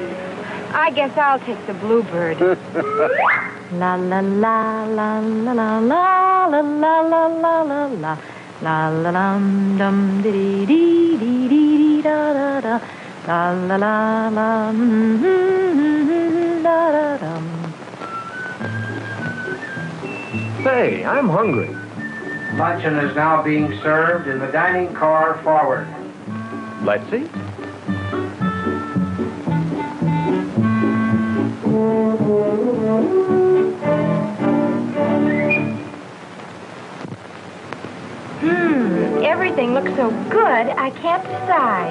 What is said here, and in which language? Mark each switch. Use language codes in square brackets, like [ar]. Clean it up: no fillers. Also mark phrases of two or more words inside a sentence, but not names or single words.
[en] I guess I'll take the bluebird. La la la la la la la la la la la la la la la dum dum dee dee dee dee da da da la la la la da da dum. Say, I'm hungry. Luncheon is now being served in the dining car forward. Let's see. Everything looks so good, I can't decide.